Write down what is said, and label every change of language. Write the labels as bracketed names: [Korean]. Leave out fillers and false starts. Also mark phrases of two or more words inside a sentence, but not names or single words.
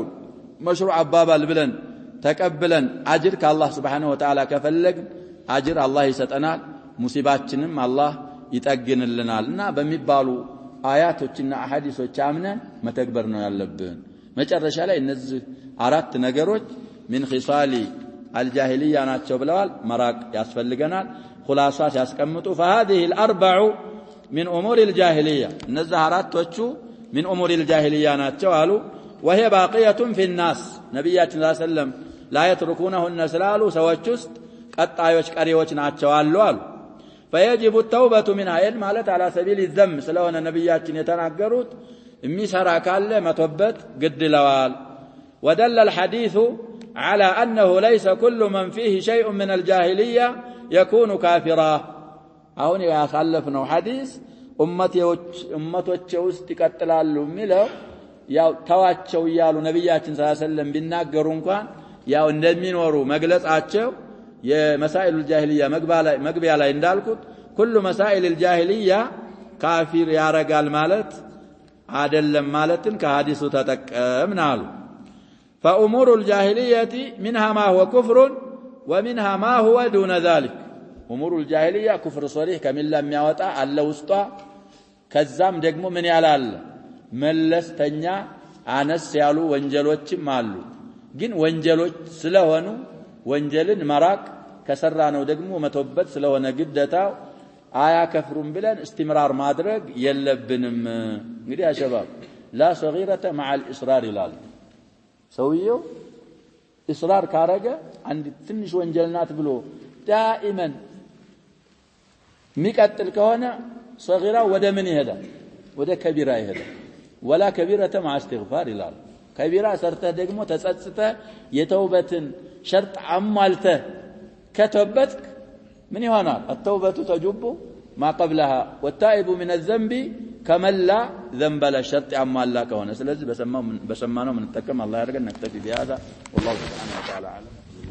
[Amharic] መሽሩዕ አባባል ብለን ተቀብለን አጅር ከአላህ [Arabic] سبحانه وتعالى [Amharic] ከፈለግ አጅር አላህ ይሰጠናል ሙሲባችንም አላህ ይጠግንልናልና በሚባሉ አያቶችና አሐዲሶች አምነን መተግበር ነው ያለብን መጨረሻ ላይ እነዚህ አራት ነገሮች [Arabic] من خصال الجاهلية [Amharic] ናቸው ብለዋል መራቅ ያስፈልገናል ኹላሳ ሲያስቀምጡ [Arabic] فهذه الاربع من امور الجاهليه [Amharic] እነዚህ አራቶቹ [Arabic] من امور الجاهليه [Amharic] ናቸው አሉ [Arabic] وهي باقيه في الناس [Amharic] ነብያችን [Arabic] صلى الله عليه وسلم لا يتركونهن [Amharic] ስላሉ ሰዎች ውስጥ ቀጣዮች ቀሪዎች ናቸው አሉ [Arabic] فيجب التوبه منها [Amharic] ማለት [Arabic] على سبيل الذم [Amharic] ስለሆነ ነብያችን የተናገሩት የሚሰራ ካለ መተውበት ግድ ይለዋል [Arabic] ودل الحديث على انه ليس كل من فيه شيء من الجاهليه يكون كافرا [Amharic] አሁን ያሳለፍነው ሐዲስ ኡመቶች ውስጥ ይቀጥላሉ የሚለው ያው ተዋቸው ይያሉ ነብያችን [Arabic] صلى الله عليه وسلم [Amharic] ቢናገሩ እንኳን ያው እንደሚኖሩ መግለጻቸው [Arabic] مسائل الجاهلية [Amharic] መግቢያ ላይ እንዳልኩት ሁሉ [Arabic] مسائل الجاهلية [Amharic] ካፊር ያረጋል ማለት አይደለም ማለትን ከሐዲሱ ተጠቀምናሉ [Arabic] فامور الجاهليه منها ما هو كفر ومنها ما هو دون ذلك امور الجاهليه كفر صريح كملا [Amharic] የሚያወጣ አለ ውስጧ ከዛም ደግሞ ምን ያላል መለስተኛ አነስ ያሉ ወንጀሎችም አሉ ግን ወንጀሎች ስለሆኑ ወንጀልን መራቅ ከሰራ ነው ደግሞ መተውበት ስለሆነ ግዴታው አያከፍሩም ብለን استمرار ማድረግ የለብንም እንግዲህ አሸባብ [Arabic] لا صغيرة مع الإصرار [Amharic] ይላል ሰውየው إصرار ካረገ አንድ ትንሽ ወንጀልናት ብሎ دائما ሚቀጥል ከሆነ صغيرة ወደ ምን ይሄዳል ወደ كبيرة ይሄዳል [Arabic] ولا كبيرة مع استغفار [Amharic] ይላል كبيرة ሰርተህ ደግሞ ተጸጽተህ የተውበትን شرط አሟልተህ ከተውበትክ من ይሆናል [Arabic] التوبة تجب ما قبلها والتائب من الذنب كمن لا ذنب لا [Amharic] شرط አሟላ ከሆነ ስለዚህ በሰማነው ምን ተከም አላህ ያርገን ነክተፊ [Arabic] بهذا والله سبحانه وتعالى اعلم